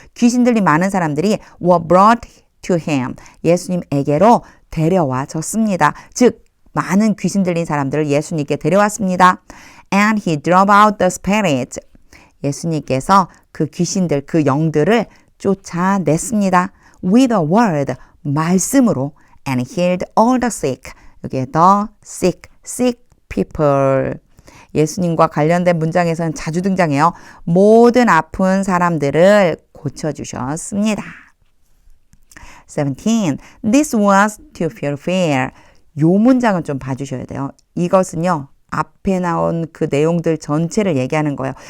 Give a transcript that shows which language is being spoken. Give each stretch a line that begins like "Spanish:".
Korean: 귀신 들린 많은 사람들이
English: were brought to him,
Korean: 예수님에게로 데려와졌습니다. 즉 많은 귀신 들린 사람들을 예수님께 데려왔습니다.
English: And he drove out the spirits,
Korean: 예수님께서 그 귀신들, 그 영들을 쫓아냈습니다.
English: With a word,
Korean: 말씀으로.
English: And healed all the sick,
Korean: 여기에
English: the sick people.
Korean: 예수님과 관련된 문장에서는 자주 등장해요. 모든 아픈 사람들을 고쳐주셨습니다.
English: 17. This was to fulfill.
Korean: 요 문장은 좀 봐주셔야 돼요. 이것은요, 앞에 나온 그 내용들 전체를 얘기하는 거예요.